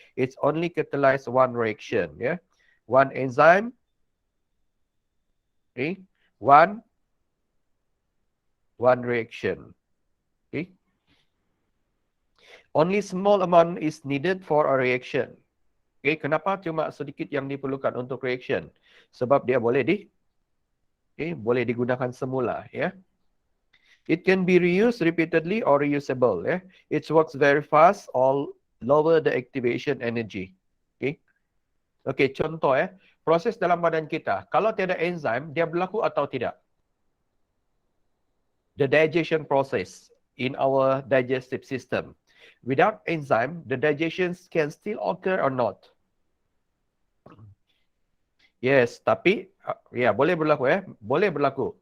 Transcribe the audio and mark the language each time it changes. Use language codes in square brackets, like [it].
[en] It's only catalyze one reaction. Yeah, one enzyme. Okay, one reaction. Okay, only small amount is needed for a reaction. [ms] Okay, kenapa cuma sedikit yang diperlukan untuk reaction? Sebab dia boleh boleh digunakan semula. [en] Yeah. It can be reused repeatedly or reusable. Yeah. It works very fast. All lower the activation energy. Okay. Okay, [ms] contoh proses dalam badan kita. Kalau tiada enzim, dia berlaku atau tidak? [en] The digestion process in our digestive system. Without enzyme, the digestion can still occur or not? [ms] Yes, tapi ya boleh berlaku boleh berlaku.